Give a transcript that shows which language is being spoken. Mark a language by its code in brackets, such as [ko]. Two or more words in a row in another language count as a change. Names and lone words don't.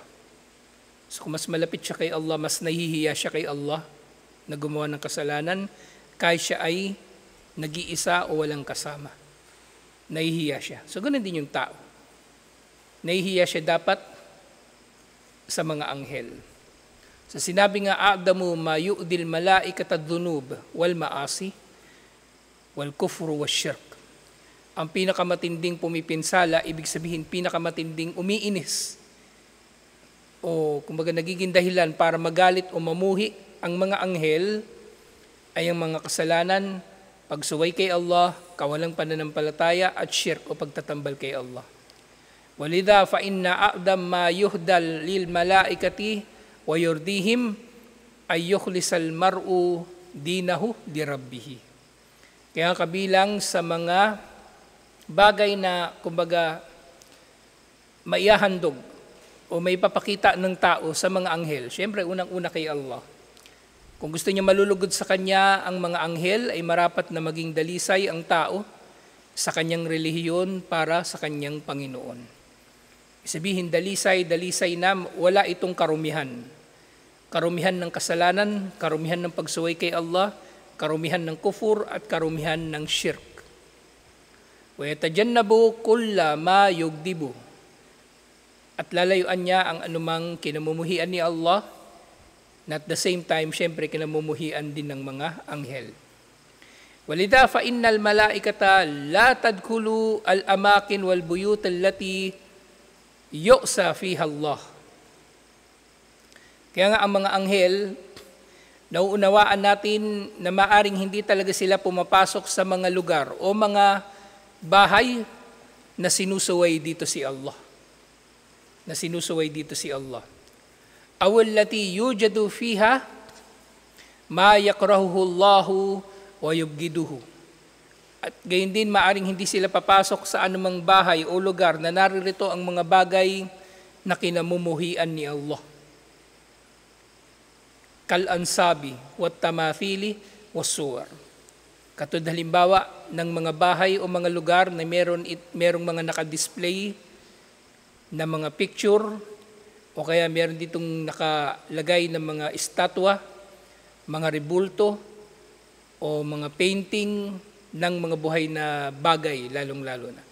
[tl] So kung mas malapit siya kay Allah, mas nahihiya siya kay Allah na gumawa ng kasalanan, kahit siya ay nag-iisa o walang kasama. Nahihiya siya. So ganun din yung tao. Nahihiya siya dapat sa mga anghel. So sinabi nga, [ar] أعظم ما يؤذي الملائكة ذنوب والمعاصي والكفر والشرك. [tl] Ang pinakamatinding pumipinsala, ibig sabihin pinakamatinding umiinis o kumbaga nagiging dahilan para magalit o mamuhi ang mga anghel ay ang mga kasalanan, pagsuway kay Allah, kawalang pananampalataya at shirk o pagtatambal kay Allah. [ar] ولهذا فإن أعظم ما يهدى للملائكة ويرضيهم أن يخلص المرء دينه لربه. [tl] Kaya kabilang sa mga bagay na kumbaga maihahandog o may papakita ng tao sa mga anghel, siyempre unang-una kay Allah. Kung gusto niya malulugod sa kanya ang mga anghel, ay marapat na maging dalisay ang tao sa kanyang relihiyon para sa kanyang Panginoon. Sabihin dalisay na wala itong karumihan. Karumihan ng kasalanan, karumihan ng pagsuway kay Allah, karumihan ng kufur at karumihan ng shirk. [ar] ويتجنب كل ما يغضب. [tl] At lalayuan niya ang anumang kinamumuhian ni Allah, na [en] at the same time, [tl] syempre, kinamumuhian din ng mga anghel. [ar] ولهذا فإن الملائكة لا تدخل الأماكن والبيوت التي يعصى فيها الله. [tl] Kaya nga ang mga anghel, nauunawaan natin na maaring hindi talaga sila pumapasok sa mga lugar o mga bahay na sinusuway dito si Allah. Na sinusuway dito si Allah. [ar] أو التي يوجد فيها ما يكرهه الله ويبغضه. [tl] At gayon din, maaring hindi sila papasok sa anumang bahay o lugar na naririto ang mga bagay na kinamumuhian ni Allah. [ar] كالأنصاب والتماثيل والصور. [tl] Katulad halimbawa ng mga bahay o mga lugar na merong mga nakadisplay na mga picture o kaya meron ditong nakalagay ng mga estatwa, mga rebulto o mga painting ng mga buhay na bagay, lalong-lalo na.